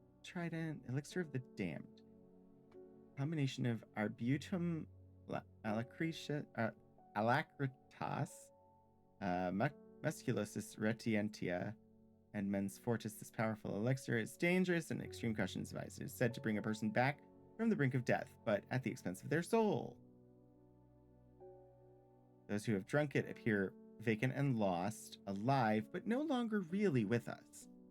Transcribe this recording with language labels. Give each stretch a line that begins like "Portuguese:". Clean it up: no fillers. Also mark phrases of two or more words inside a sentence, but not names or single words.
English: trident, elixir of the damned. Combination of arbutum alacritas, musculosis retientia, and mens fortis. This powerful elixir is dangerous and extreme caution is advised. It is said to bring a person back from the brink of death, but at the expense of their soul. Those who have drunk it appear vacant and lost, alive, but no longer really with us.